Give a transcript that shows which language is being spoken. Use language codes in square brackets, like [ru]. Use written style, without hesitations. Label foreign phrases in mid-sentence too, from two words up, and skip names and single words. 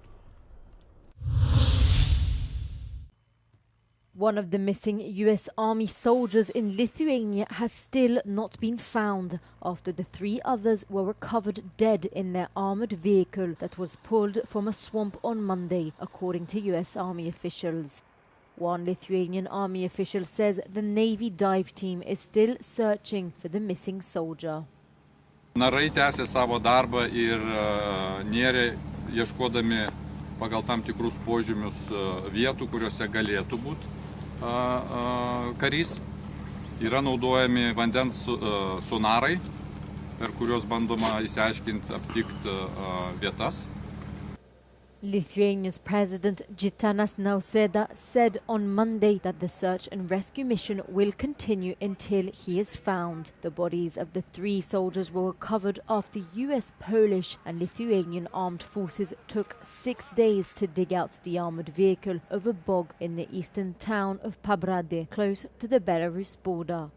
[en] One of the missing US Army soldiers in Lithuania has still not been found after the 3 others were recovered dead in their armored vehicle that was pulled from a swamp on Monday, according to US Army officials. One Lithuanian Army official says the Navy dive team is still searching for the missing soldier. [lt] Narai tęsė savo darbą ir nėrė ieškodami pagal tam tikrus požymius vietų, kuriuose galėtų būti karys. Yra naudojami vandens sonarai, per kuriuos bandoma išsiaiškinti, aptikti vietas. [en] Lithuania's President Gitanas Nausėda said on Monday that the search and rescue mission will continue until he is found. The bodies of the 3 soldiers were recovered after US, Polish and Lithuanian armed forces took 6 days to dig out the armored vehicle over bog in the eastern town of Pabradė, close to the Belarus border.